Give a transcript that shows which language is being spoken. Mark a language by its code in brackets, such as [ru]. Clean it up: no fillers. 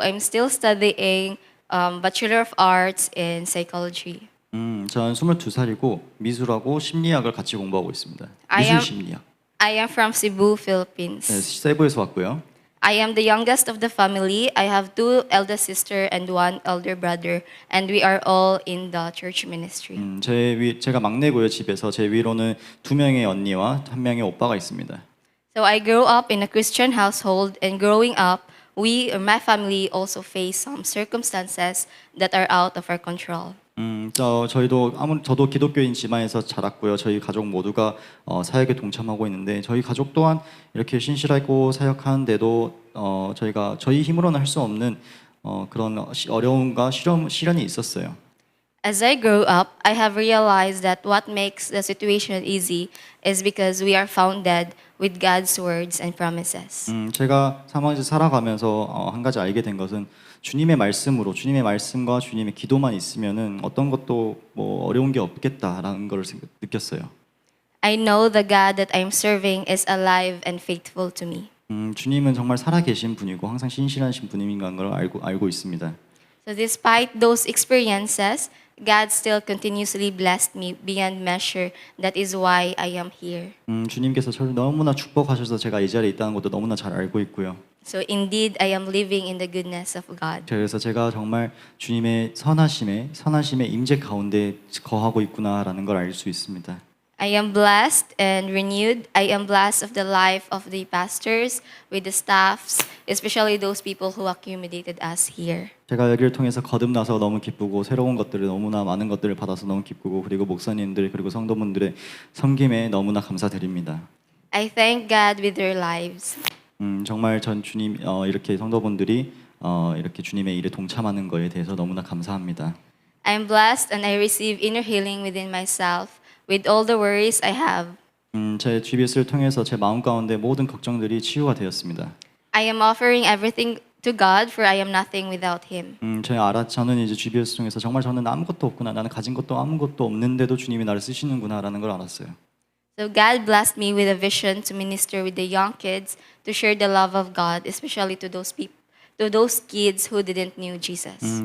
[en] I'm still studying Bachelor of Arts in Psychology. [ko] 저는 22살이고 미술하고 심리학을 같이 공부하고 있습니다. [en] I am- [ko] 미술 심리학. [en] I am from Cebu, [ko] 네, [en] Philippines. [ko] 세부에서 왔고요. [en] I am the youngest of the family. I have 2 elder sister and 1 elder brother, and we are all in the church ministry. [ko] 제가 막내고요. 집에서 제 위로는 2명의 언니와 1명의 오빠가 있습니다. [en] So I grew up in a Christian household, and growing up, we or my family also face some circumstances that are out of our control. [ko] 저도 기독교인 집안에서 자랐고요. 저희 가족 모두가 사역에 동참하고 있는데 저희 가족 또한 이렇게 신실하고 사역하는데도 저희 힘으로는 할 수 없는 그런 어려움과 시련이 있었어요. [en] As I grow up, I have realized that what makes the situation easy is because we are founded with God's words and promises. [ko] 제가 사망에서 살아가면서 한 가지 알게 된 것은 주님의 말씀과 주님의 기도만 있으면은 어떤 것도 뭐 어려운 게 없겠다라는 걸 느꼈어요. [en] I know the God that I'm serving is alive and faithful to me. [ko] 주님은 정말 살아계신 분이고 항상 신실하신 분인 걸 알고 있습니다. [en] So despite those experiences, God still continuously blessed me beyond measure. That is why I am here. [ko] 주님께서 저를 너무나 축복하셔서 제가 이 자리에 있다는 것도 너무나 잘 알고 있고요. [en] So indeed, I am living in the goodness of God. [ko] 그래서 제가 정말 주님의 선하심의 임재 가운데 거하고 있구나라는 걸 알 수 있습니다. [en] I am blessed and renewed. I am blessed of the life of the pastors, with the staffs, especially those people who accommodated us here. [ko] 제가 여기를 통해서 거듭나서 너무 기쁘고 새로운 것들을 너무나 많은 것들을 받아서 너무 기쁘고 그리고 목사님들 그리고 성도분들의 섬김에 너무나 감사드립니다. [en] I thank God with their lives. [ko] 정말 전 주님 이렇게 성도분들이 이렇게 주님의 일에 동참하는 거에 대해서 너무나 감사합니다. [en] I am blessed and I receive inner healing within myself with all the worries I have. [ko] 제 GBS를 통해서 제 마음 가운데 모든 걱정들이 치유가 되었습니다. [en] I am offering everything to God, for I am nothing without Him. [ko] 저는 이제 GBS 통해서 정말 저는 아무것도 없구나, 나는 가진 것도 아무것도 없는데도 주님이 나를 쓰시는구나라는 걸 알았어요. [en] So God blessed me with a vision to minister with the young kids, to share the love of God, especially to those people, to those kids who didn't know Jesus.